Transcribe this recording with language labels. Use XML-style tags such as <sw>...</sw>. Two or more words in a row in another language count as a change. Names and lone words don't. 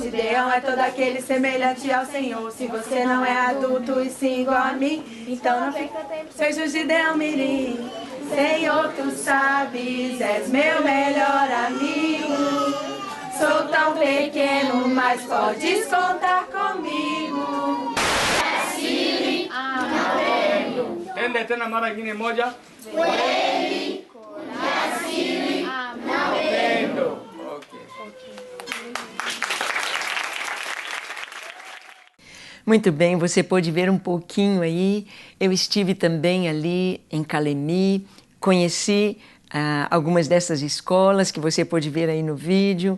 <pt>Gideão é todo aquele semelhante ao Senhor. Se você não é adulto e sim igual a mim, então não fica tempo, seja o Gideão Mirim. Senhor, tu sabes, és meu melhor amigo. Sou tão pequeno, mas podes contar comigo.</pt> <sw>Ende tena mara ingine moja. Amendo.</sw> <pt>Muito bem, você pôde ver um pouquinho aí. Eu estive também ali em Calemi, conheci algumas dessas escolas que você pôde ver aí no vídeo.</pt>